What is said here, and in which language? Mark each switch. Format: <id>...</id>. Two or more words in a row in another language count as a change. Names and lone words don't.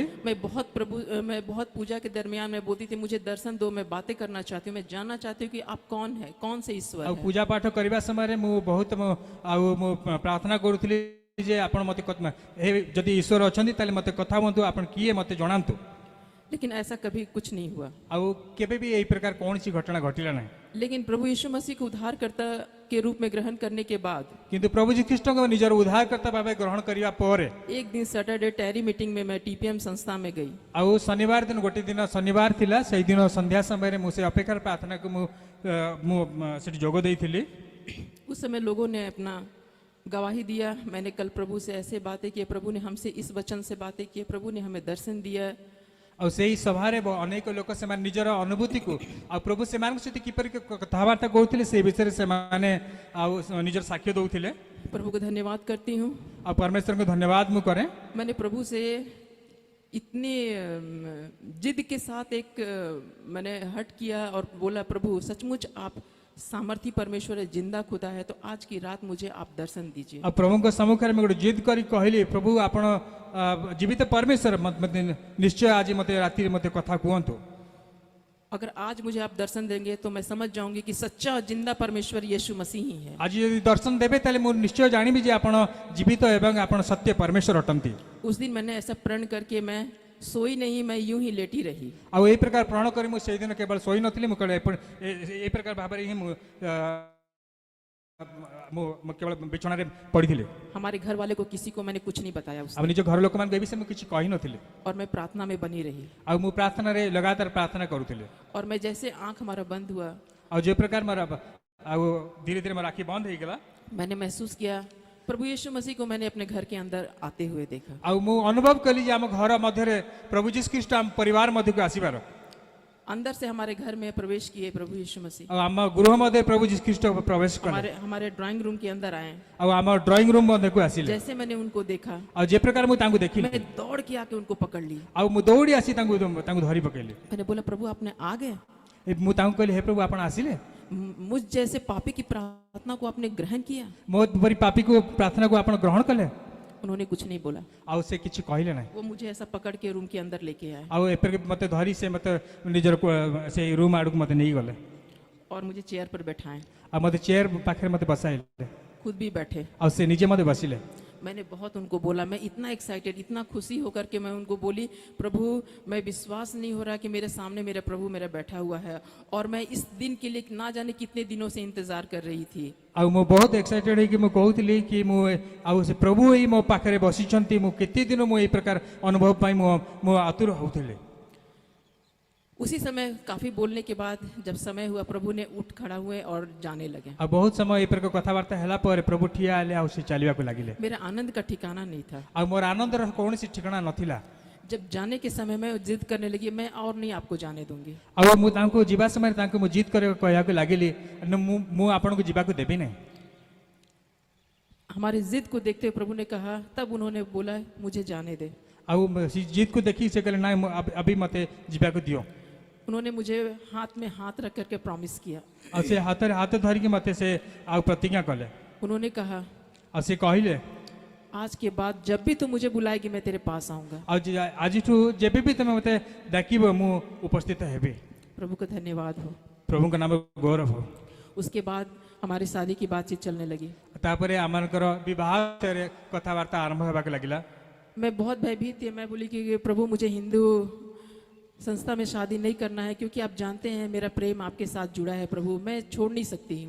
<hi>मैं बहुत पूजा के दरमियान में बोलती थी मुझे दर्शन दो, मैं बातें करना चाहती हूँ, मैं जानना चाहती हूँ कि आप कौन है, कौन से ईश्वर है।</hi> <or>ପୂଜା ପାଠ କରିବା ସମୟ ମୁଁ ବହୁତ ମୁଁ ପ୍ରାର୍ଥନା କରୁଥିଲି ଯେ ଆପଣ ମୋତେ ଯଦି ଈଶ୍ୱର ଅଛନ୍ତି ତାହେଲେ ମୋତେ କଥା ବନ୍ତୁ ଆପଣ କିଏ ମୋତେ ଜଣାନ୍ତୁ।</or> <hi>लेकिन ऐसा कभी कुछ नहीं हुआ।</hi> <or>ଆଉ କେବେ ବି ଏଇ ପ୍ରକାର କୌଣସି ଘଟଣା ଘଟିଲା ନାହିଁ।</or> <hi>लेकिन प्रभु यीशु मसीह को उद्धारकर्ता के रूप में ग्रहण करने के बाद</hi> <or>କିନ୍ତୁ प्रभु ଯୀଶୁଖ୍ରୀଷ୍ଟଙ୍କୁ ନିଜର ଉଦ୍ଧାରକର୍ତ୍ତା ଭାବେ ଗ୍ରହଣ କରିବା ପରେ</or> <hi>एक दिन</hi> <en>Saturday tarry meeting</en> <hi>में मैं टीपीएम संस्था में गई।</hi> <or>ଆଉ ଶନିବାର ଦିନ ଗୋଟେ ଦିନ ଶନିବାର ଥିଲା, ସେଇଦିନ ସନ୍ଧ୍ୟା ସମୟରେ ମୁଁ ସେ ଅପେକ୍ଷାର ପ୍ରାର୍ଥନାକୁ ମୁଁ ସେଠି ଯୋଗ ଦେଇଥିଲି।</or> <hi>उस समय लोगों ने अपना गवाही दिया। मैंने कल प्रभु से ऐसे बातें की, प्रभु ने हमसे इस वचन से बातें की, प्रभु ने हमें दर्शन दिया।</hi> <or>ଆଉ ସେଇ ସଭାରେ ଅନେକ ଲୋକ ସେମାନେ ନିଜର ଅନୁଭୂତିକୁ ଆଉ ପ୍ରଭୁ ସେମାନଙ୍କ ସହିତ କିପରି କଥାବାର୍ତ୍ତା କରୁଥିଲେ ସେ ବିଷୟରେ ସେମାନେ ଆଉ ନିଜର ସାକ୍ଷ୍ୟ ଦେଉଥିଲେ।</or> <hi>प्रभु को धन्यवाद करती हूँ।</hi> <or>ଆଉ ପରମେଶ୍ୱରଙ୍କୁ ଧନ୍ୟବାଦ ମୁଁ କରେ।</or> <hi>मैंने प्रभु से इतनी जिद के साथ मैंने हट किया और बोला, प्रभु सचमुच आप सामर्थी परमेश्वर है, जिंदा खुदा है, तो आज की रात मुझे आप दर्शन दीजिए।</hi> <or>ଆଉ ପ୍ରଭୁଙ୍କ ସମ୍ମୁଖରେ ମୁଁ ଗୋଟେ ଜିଦ୍ କରି କହିଲି, ପ୍ରଭୁ ଆପଣ ଜୀବିତ ପରମେଶ୍ୱର, ମୋତେ ନିଶ୍ଚୟ ଆଜି ମୋତେ ରାତିରେ ମୋତେ କଥା କୁହନ୍ତୁ।</or> <hi>अगर आज मुझे आप दर्शन देंगे तो मैं समझ जाऊंगी कि सच्चा और जिंदा परमेश्वर यीशु मसीह ही है।</hi> <or>ଆଜି ଯଦି ଦର୍ଶନ ଦେବେ ତାହେଲେ ମୁଁ ନିଶ୍ଚୟ ଜାଣିବି ଯେ ଆପଣ ଜୀବିତ ଏବଂ ଆପଣ ସତ୍ୟ ପରମେଶ୍ୱର ଅଟନ୍ତି।</or> <hi>उस दिन मैंने ऐसा प्रण करके मैं सोई नहीं, मैं यूं ही लेटी रही।</hi> <or>ଆଉ ଏଇ ପ୍ରକାର ପ୍ରଣ କରି ମୁଁ ସେଇଦିନ କେବଳ ଶୋଇ ନଥିଲି, ମୁଁ କେବଳ ଏଇ ପ୍ରକାର ଭାବରେ ହିଁ ମୁଁ କେବଳ ବିଛଣାରେ ପଡ଼ିଥିଲି।</or> <hi>हमारे घर वाले को किसी को मैंने कुछ नहीं बताया उस</hi> <or>ଆଉ ନିଜ ଘର ଲୋକମାନଙ୍କୁ ଏ ବିଷୟରେ ମୁଁ କିଛି କହିନଥିଲି।</or> <hi>और मैं प्रार्थना में बनी रही।</hi> <or>ଆଉ ମୁଁ ପ୍ରାର୍ଥନାରେ ଲଗାତାର ପ୍ରାର୍ଥନା କରୁଥିଲି।</or> <hi>और मैं जैसे आंख हमारा बंद हुआ,</hi> <or>ଆଉ ଯେଉଁ ପ୍ରକାର ମୋର ଆଉ ଧୀରେ ଧୀରେ ମୋର ଆଖି ବନ୍ଦ ହେଇଗଲା,</or> <hi>मैंने महसूस किया प्रभु यीशु मसीह को मैंने अपने घर के अंदर आते हुए देखा।</hi> <or>ଆଉ ମୁଁ ଅନୁଭବ କଲି ଯେ ଆମ ଘର ମଧ୍ୟରେ ପ୍ରଭୁ ଯୀଶୁ ଖ୍ରୀଷ୍ଟ ଆମ ପରିବାର ମଧ୍ୟକୁ ଆସିବାର।</or> <hi>अंदर से हमारे घर में प्रवेश किए प्रभु यीशु मसीह।</hi> <or>ଆଉ ଆମ ଗୃହ ମଧ୍ୟରେ ପ୍ରଭୁ ଯୀଶୁ ଖ୍ରୀଷ୍ଟ ପ୍ରବେଶ କଲେ।</or> <hi>हमारे</hi> <en>drawing room</en> <hi>के अंदर आए।</hi> <or>ଆଉ ଆମ</or> <en>drawing room</en> <or>ମଧ୍ୟକୁ ଆସିଲେ।</or> <hi>जैसे मैंने उनको देखा,</hi> <or>ଆଉ ଯେ ପ୍ରକାର ମୁଁ ତାଙ୍କୁ ଦେଖିଲି,</or> <hi>मैं दौड़ के आके उनको पकड़ ली।</hi> <or>ଆଉ ମୁଁ ଦୌଡ଼ି ଆସି ତାଙ୍କୁ ଧରି ପକେଇଲି।</or> <hi>मैंने बोला, प्रभु आपने आ गए?</hi> <or>ମୁଁ ତାଙ୍କୁ କହିଲି, ହେ ପ୍ରଭୁ ଆପଣ ଆସିଲେ?</or> <hi>मुझ जैसे पापी की प्रार्थना को आपने ग्रहण किया?</hi> <or>ମୋ ପରି ପାପୀକୁ ପ୍ରାର୍ଥନାକୁ ଆପଣ ଗ୍ରହଣ କଲେ?</or> <hi>उन्होंने कुछ नहीं बोला।</hi> <or>ଆଉ ସେ କିଛି କହିଲେ ନାହିଁ।</or> <hi>वो मुझे ऐसा पकड़ के रूम के अंदर लेके आए</hi> <or>ଆଉ ଏପରିକି ମୋତେ ଧରି ସେ ମୋତେ ନିଜର ସେଇ ରୁମ୍ ଆଡ଼କୁ ମୋତେ ନେଇଗଲେ।</or> <hi>और मुझे चेयर पर बैठाएं।</hi> <or>ଆଉ ମୋତେ ଚେୟାର ପାଖରେ ମୋତେ ବସାଇଲେ।</or> <hi>खुद भी बैठे।</hi> <or>ଆଉ ସେ ନିଜେ ମୋତେ ବସିଲେ।</or> <hi>मैंने बहुत उनको बोला, मैं इतना एक्साइटेड, इतना खुशी होकर के मैं उनको बोली, प्रभु मैं विश्वास नहीं हो रहा कि मेरे सामने मेरा प्रभु मेरा बैठा हुआ है और मैं इस दिन के लिए ना जाने कितने दिनों से इंतजार कर रही थी।</hi> <or>ଆଉ ମୁଁ ବହୁତ ଏକ୍ସାଇଟେଡ୍ ହେଇକି ମୁଁ କହୁଥିଲି କି ମୁଁ ଆଉ ସେ ପ୍ରଭୁ ଏଇ ମୋ ପାଖରେ ବସିଛନ୍ତି, ମୁଁ କେତେ ଦିନ ମୁଁ ଏଇ ପ୍ରକାର ଅନୁଭବ ପାଇଁ ମୁଁ ଆତୁର ହେଉଥିଲି।</or> <hi>उसी समय काफी बोलने के बाद जब समय हुआ, प्रभु ने उठ खड़ा हुए और जाने लगे।</hi> <or>ଆଉ ବହୁତ ସମୟ ଏଇ ପ୍ରକାର କଥାବାର୍ତ୍ତା ହେଲା ପରେ ପ୍ରଭୁ ଠିଆ ହେଲେ ଆଉ ସେ ଚାଲିବାକୁ ଲାଗିଲେ।</or> <hi>मेरा आनंद का ठिकाना नहीं था।</hi> <or>ଆଉ ମୋର ଆନନ୍ଦର କୌଣସି ଠିକଣା ନଥିଲା।</or> <hi>जब जाने के समय में जिद करने लगी, मैं और नहीं आपको जाने दूंगी।</hi> <or>ଆଉ ମୁଁ ତାଙ୍କୁ ଯିବା ସମୟରେ ତାଙ୍କୁ ମୁଁ ଜିଦ୍ କହିବାକୁ ଲାଗିଲି, ମୁଁ ଆପଣଙ୍କୁ ଯିବାକୁ ଦେବି ନାହିଁ।</or> <hi>हमारी जिद को देखते हुए प्रभु ने कहा, तब उन्होंने बोला, मुझे जाने दे।</hi> <or>ଆଉ ଜିଦକୁ ଦେଖି ସେ କହିଲେ, ନାଇଁ अभी ମୋତେ ଯିବାକୁ ଦିଅ।</or> <hi>उन्होंने मुझे हाथ में हाथ रख करके प्रॉमिस किया।</hi> <or>ଆଉ ସେ ହାତରେ ହାତ ଧରିକି ମୋତେ ସେ ଆଉ ପ୍ରତିଜ୍ଞା କଲେ।</or> <hi>उन्होंने कहा,</hi> <or>ଆଉ ସେ କହିଲେ,</or> <hi>आज के बाद जब भी तू मुझे बुलाएगी मैं तेरे पास आऊंगा।</hi> <or>ଆଉ ଆଜିଠୁ ଯେବେ ବି ତମେ ମୋତେ ଡାକିବ ମୁଁ ଉପସ୍ଥିତ ହେବି।</or> <hi>प्रभु का धन्यवाद हो।</hi> <or>ପ୍ରଭୁଙ୍କ ନାମ ଗୌରବ ହଉ।</or> <hi>उसके बाद हमारी शादी की बातचीत चलने लगी।</hi> <or>ତାପରେ ଆମମାନଙ୍କର ବିବାହ ବିଷୟରେ କଥାବାର୍ତ୍ତା ଆରମ୍ଭ ହେବାକୁ ଲାଗିଲା।</or> <hi>मैं बहुत भयभीत थी। मैं बोली कि प्रभु मुझे हिंदू संस्था में शादी नहीं करना है, क्योंकि आप जानते हैं मेरा प्रेम आपके साथ जुड़ा है प्रभु, मैं छोड़ नहीं सकती हूँ</hi>